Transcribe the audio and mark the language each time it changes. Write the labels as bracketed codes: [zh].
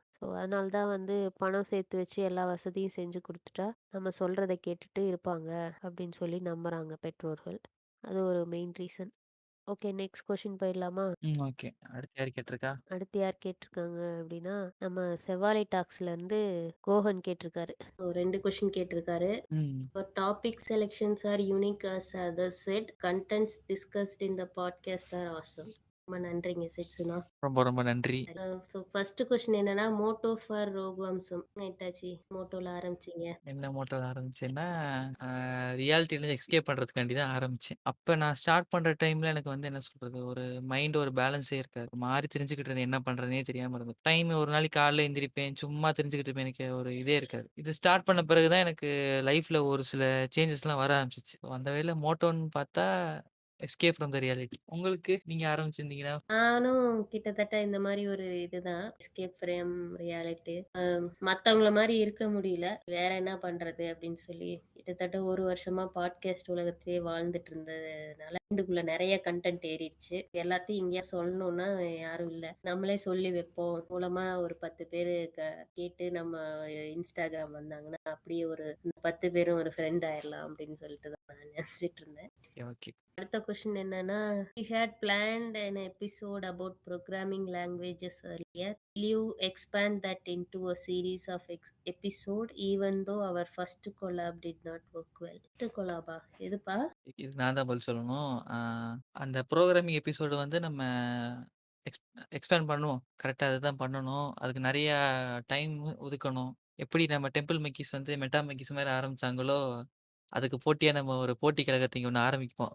[ta] So அதனால தான் வந்து பணம் சேர்த்து வச்சு எல்லா வசதியும் செஞ்சு குடுத்துட்டா, நம்ம சொல்றத கேட்டுட்டு இருப்பாங்க அப்படின்னு சொல்லி நம்புறாங்க பெற்றோர்கள். அது ஒரு main reason. Okay, next question போயிடலாமா? ஓகே. அடுத்து யாரு கேட்டிருக்கா? அடுத்து யார் கேட்டிருக்காங்க அப்படின்னா, நம்ம செவ்வாழை டாக்ஸ்லேருந்து கோஹன் கேட்டிருக்காரு. 2 கொஸ்டின் கேட்டிருக்காரு. ம். [en] Your topic selections are unique as others said. Contents discussed in the podcast are awesome. [ta] ரொம்ப நன்றிங்க செட்சுனா. ரொம்ப ரொம்ப நன்றி. ஸோ ஃபர்ஸ்ட் கொஸ்டின் என்னன்னா, மோட்டோ ஃபார் ரோகுவம்சம். என்னாச்சு மோட்டோல ஆரம்பிச்சீங்க? என்ன மோட்டிவ்ல ஆரம்பிச்சேன்னா, அ ரியாலிட்டிலேருந்து எஸ்கேப் பண்றதுக்காண்டி தான் ஆரம்பிச்சேன். அப்ப நான் ஸ்டார்ட் பண்ற டைம்ல எனக்கு வந்து என்ன சொல்றது, ஒரு மைண்ட் ஒரு பேலன்ஸே இருக்காது. மாறி திரிஞ்சுகிட்டு இருந்தேன். என்ன பண்றதுன்னே தெரியாம இருந்தது. ஒரு நாளைக்கு காலைல எந்திரிப்பேன். சும்மா திரிஞ்சுகிட்டு இருப்பேன். எனக்கு ஒரு இதே இருக்காது. இது ஸ்டார்ட் பண்ண பிறகு தான் எனக்கு லைஃப்ல ஒரு சில சேஞ்சஸ்லாம் வர ஆரம்பிச்சுச்சு. அந்த வகையில மோட்டோன்னு பார்த்தா, [en] Escape from the reality. [ta] உங்களுக்கு நீங்க ஆரம்பிச்சிருந்தீங்கன்னா? நானும் கிட்டத்தட்ட இந்த மாரி ஒரு இதுதான். [en] Escape from reality. [ta] மத்தவங்கள மாரி இருக்க முடியல. வேற என்ன பண்றது அப்படின்னு சொல்லி, கிட்டத்தட்ட 1 வருஷமா பாட்காஸ்ட் உலகத்திலேயே வாழ்ந்துட்டு இருந்ததுனால, மைண்டுக்குள்ள நெறைய கன்டென்ட் ஏறிடுச்சு. எல்லாத்தையும் இங்கேயே சொல்லணும்னா யாரும் இல்ல. நம்மளே சொல்லி வைப்போம். மூலமா ஒரு 10 பேரு கேட்டு நம்ம Instagram வந்தாங்கன்னா, அப்படியே ஒரு 10 பேரும் ஒரு ஃப்ரெண்ட் ஆயிரலாம் அப்படின்னு சொல்லிட்டு தான் நான் நெனச்சிட்டு இருந்தேன். Okay, okay. அடுத்த கொஸ்டின் என்னன்னா, [en] we had planned an episode about programming languages earlier. Will you expand that into a series of episode even though our first collab did not work well? [ta] first collab-ஆ? எதுப்பா? இதுக்கு நான் தான் பதில் சொல்லணும். அந்த programming episode வந்து நம்ம எக்ஸ் எக்ஸ்பேண்ட் பண்ணுவோம். கரெக்ட்டா அதுதான் பண்ணணும். அதுக்கு நெறையா டைம் ஒதுக்கணும். எப்படி நம்ம டெம்பிள் மெக்கிஸ் வந்து மெட்டா மெக்கிஸ் மாரி ஆரம்பிச்சாங்களோ, அதுக்கு போட்டியா நம்ம ஒரு போட்டி கழகத்த இங்க ஒண்ணு ஆரம்பிப்போம்.